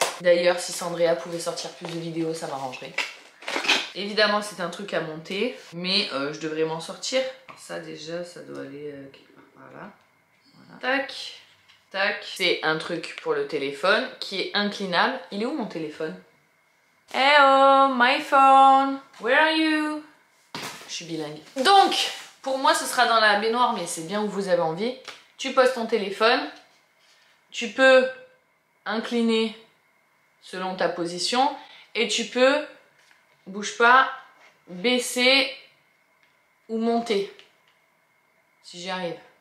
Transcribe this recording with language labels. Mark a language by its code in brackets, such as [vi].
[fr] D'ailleurs, si Sandrea pouvait sortir plus de vidéos, ça m'arrangerait. Évidemment, c'est un truc à monter, mais je devrais m'en sortir. Ça déjà, ça doit aller quelque part par là. Voilà. Tac. Tac, c'est un truc pour le téléphone qui est inclinable. Il est où mon téléphone? [en] Hello, my phone, where are you? [fr] Je suis bilingue. Donc, pour moi, ce sera dans la baignoire, mais c'est bien où vous avez envie. Tu poses ton téléphone. Tu peux incliner selon ta position. Et tu peux, bouge pas, baisser ou monter. Si j'y arrive.